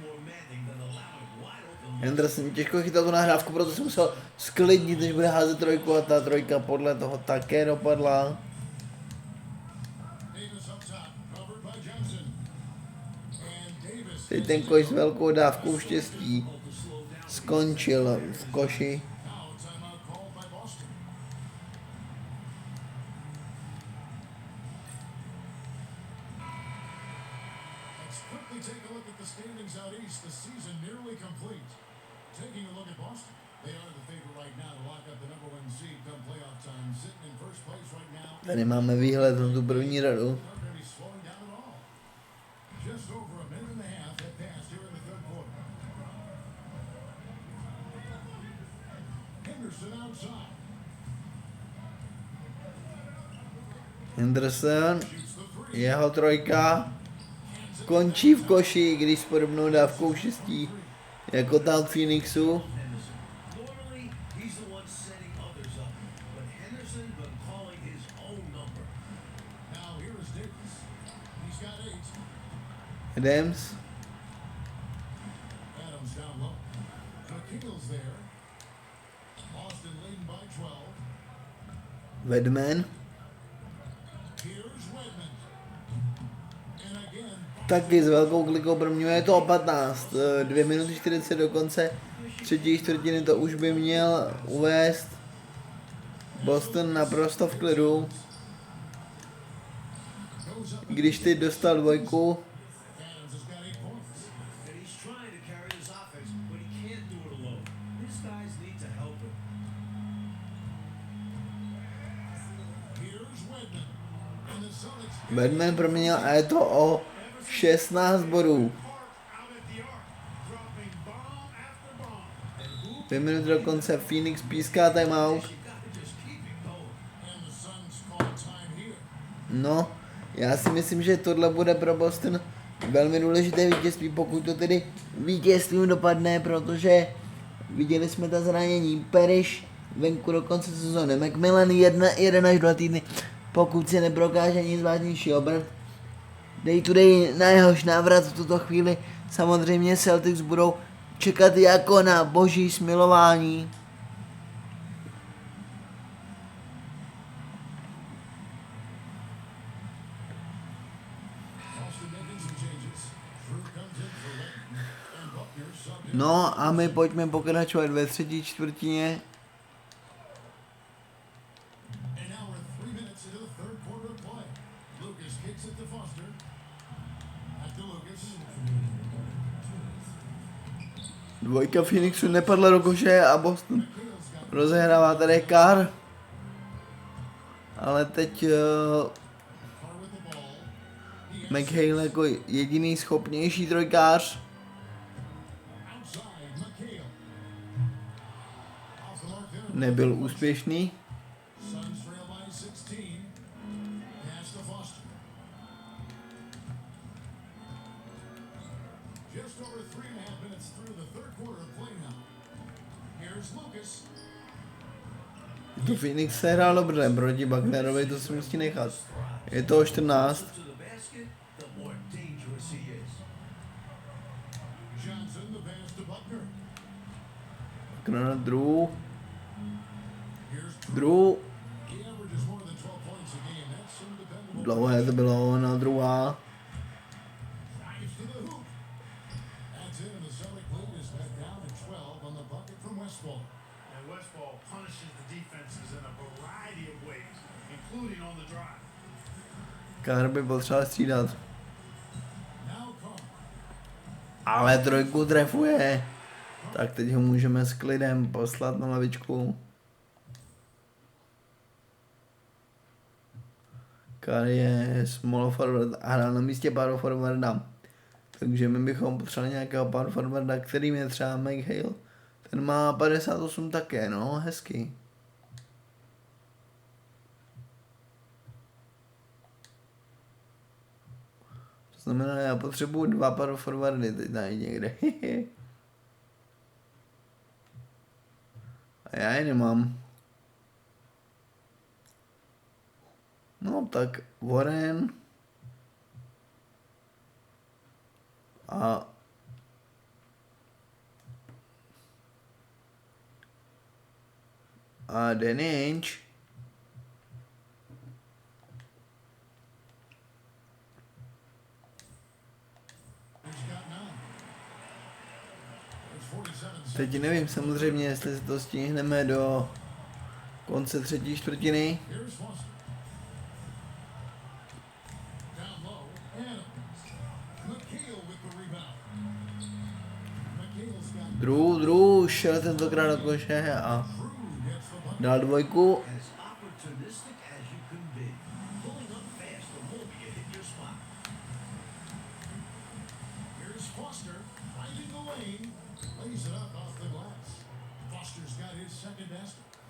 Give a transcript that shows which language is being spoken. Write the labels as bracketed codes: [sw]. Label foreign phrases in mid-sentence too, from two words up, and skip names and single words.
[cs] Henderson těžko chytal tu nahrávku, proto jsem musel sklidnit, než bude házet trojku a ta trojka podle toho také dopadla. Teď ten koš s velkou dávkou štěstí skončil v koši. [en] Taking a look at Boston, they are the favorite right now to lock up the #1 seed come playoff time, sitting in first place right now [cs] Tady máme výhled na tu první radu. [en] Not going to be slowing down at all. Just over a minute and a half had passed here in the third quarter. Henderson outside. Henderson, Shoots the three. [cs] jeho trojka končí v koši, když s podobnou dávkou šestí jako tam v Phoenixu. [en] Normally, he's the one setting others up, but Henderson been calling his own number. Now here is Davis. He's got 8. Adams, Adams down low. McKeel's there. Boston leading by 12. Wedman, Here's Redmond. And again, [cs] taky s velkou klikou proměňuje to o 15. 2 minuty 40 do konce třetí čtvrtiny, to už by měl uvést Boston naprosto v klidu. [en] goes up. [cs] Když teď dostal dvojku, [en] Adams has got 8 points. And he's trying to carry this offense, but he can't do it alone. His guys need to help him. Here's Redmond. And the Celtics [cs] Wedman proměnil a je to o 16 bodů. [en] out at the arc, dropping bomb after bomb. [cs] 2 minuty do konce, Phoenix píská timeout. [en] You gotta just keep it going. And the Suns call time here. [cs] No, já si myslím, že tohle bude pro Boston velmi důležité vítězství, pokud to tedy vítězstvím dopadne, protože viděli jsme ta zranění. Parrish venku do konce sezóny, Macmillan 1 až 2 týdny, pokud se neprokáže nic vážnějšího. [en] Day to day [cs] na jehož návrat v tuto chvíli samozřejmě Celtics budou čekat jako na boží smilování. [en] Boston making some changes. Drew comes in for Redmond. And Buckner subbed in. [cs] No a my pojďme pokračovat ve třetí čtvrtině. [en] And now we're 3 minutes into the third quarter of play. Lucas kicks it to Foster. Back to Lucas. [cs] Dvojka Phoenixu nepadla do koše a Boston [en] McHale's got [cs] rozehrává tady Carr. Ale teď [en] Carr with the ball. He has [cs] McHale jako jediný schopnější trojkář. [en] outside McHale. Off the mark there. [cs] Nebyl úspěšný. [en] Suns trail by 16. Pass to Foster. Just over 3.5 minutes through the third quarter of play now. Here's Lucas. [cs] To Phoenix se hrál dobře, proti Bucknerovi to si musí nechat. Je to o 14. [en] To the basket, the more dangerous he is. Johnson, the pass to Buckner. [cs] Buckner na Drew. [en] Here's Drew. he averages more than 12 points a game. That's some dependable. [cs] Dlouhé to bylo na druhá. [en] Drives to the hoop. That's it, and the Celtic lead is back down to 12 on the bucket from Westball. And Westball punishes the defenses in a variety of ways, including on the drive. [cs] Carr by potřeboval střídat. [en] Now Carr. [cs] Ale trojku trefuje. Tak teď ho můžeme s klidem poslat na lavičku. Carr je [en] small forward [cs] a hrál na místě [en] power forwarda. [cs] Takže my bychom potřebovali nějakého [en] power forwarda, [cs] kterým je třeba McHale. Ten má 58 také, no, hezky. To znamená, já potřebuju 2 [en] power forwardy [cs] teď najít někde. A já je nemám. No tak Warren a Danny Ainge. [en] He's got 9. There's 47 seconds. [cs] Teď nevím samozřejmě, jestli se to stihneme do konce třetí čtvrtiny. [en] Here's Foster. Down low. Adams. McHale with the rebound. McHale's got [cs] Drew šel tentokrát do koše a [en] Drew gets the bucket. [cs] dal dvojku. [en] As opportunistic as you can be. spot. Here's Foster, finding the lane, lays it up off the glass. Foster's got his second basket.